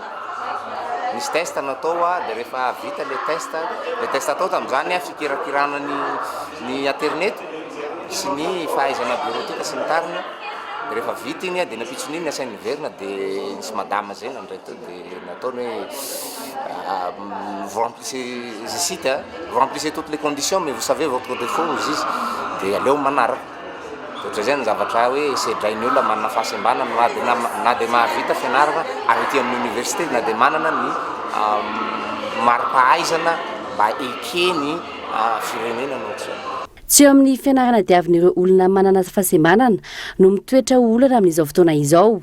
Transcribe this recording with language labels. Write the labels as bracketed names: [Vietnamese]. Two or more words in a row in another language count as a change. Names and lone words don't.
[Malagasy] Misy test natao dia rehefa vita le test atao tamin'izany fikirakirana ny internet sy ny fahaizana bureautique sy ny tariny dia rehefa vita iny dia napitsony iny asainy verina dia nisy madame zay nandray tao dia nataony hoe [French] vous remplissez je cite vous remplissez toutes les conditions mais vous savez votre défaut [Malagasy] izy dia aleo manaraka. Ohatry zay ny zavatra hoe sedrainy olona manana fahasembanana na dia mahavita fianarana avy aty amin'ny université na dia manana ny mari-pahaizana mba ekeny firenena nohatra. Tsy eo amin'ny fianarana diavin'ireo olona manana fahasembanana no mitoetra olana amin'izao fotoana izao.